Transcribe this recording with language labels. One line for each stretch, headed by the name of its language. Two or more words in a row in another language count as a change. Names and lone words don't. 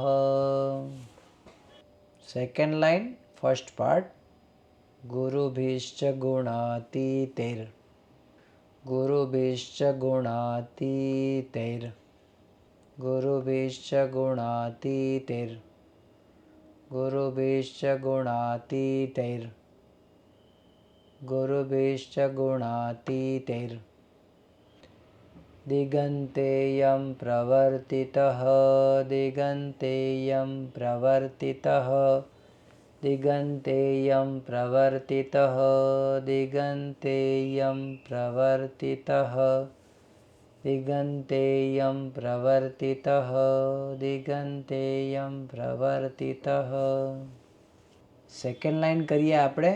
English: second line first part
Sanskrit: गुरुभिश्च गुणातीतैर गुरुभिश्च गुणातीतैर गुरुभिश्च गुणातीतैर गुरुभिश्च गुणातीतैर गुरुभिश्च गुणातीतैर दिगन्तेयं प्रवर्तितः दिगन्तेयं प्रवर्तितः दिगंतेयं प्रवर्तितः दिगंतेयं प्रवर्तितः दिगंतेयं प्रवर्तितः दिगंतेयं प्रवर्तितः.
English: second line
Gujarati: કરીએ આપણે.